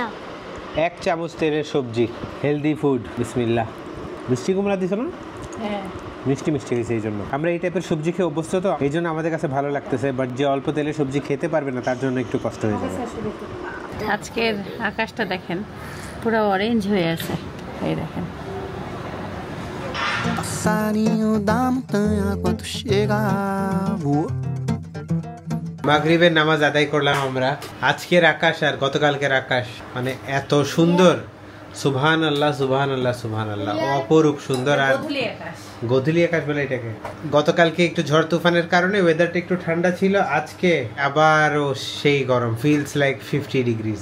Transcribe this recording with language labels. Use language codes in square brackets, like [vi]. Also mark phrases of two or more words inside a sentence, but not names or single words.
[bn] 1 চামচ তেলের সবজি, [en] healthy food. [bn] বিসমিল্লাহ। মিষ্টি কুমড়া দিছো না? হ্যাঁ, মিষ্টি মিষ্টি হয়েছে, এই জন্য আমরা এই টাইপের সবজি খেয়ে অভ্যস্ত, তো এই জন্য আমাদের কাছে ভালো লাগতেছে। বাট যে অল্প তেলের সবজি খেতে পারবে না তার জন্য একটু কষ্ট হয়ে যাবে। আজকের আকাশটা দেখেন, পুরো অরেঞ্জ হয়ে আছে, এই দেখেন। [pt] Passarinho da montanha quando chega voa. [bn] মাগরিবের নামাজ আদায় করলাম আমরা। আজকের আকাশ আর গতকালকের আকাশ মানে এত সুন্দর, [ar] سبحان الله سبحان الله سبحان الله, [bn] অপরূপ সুন্দর। আর গোধূলি আকাশ বলে এটাকে। গতকালকে একটু ঝড় তুফানের কারণে ওয়েদারটা একটু ঠান্ডা ছিল, আজকে আবারও সেই গরম, [en] feels like 50 degrees.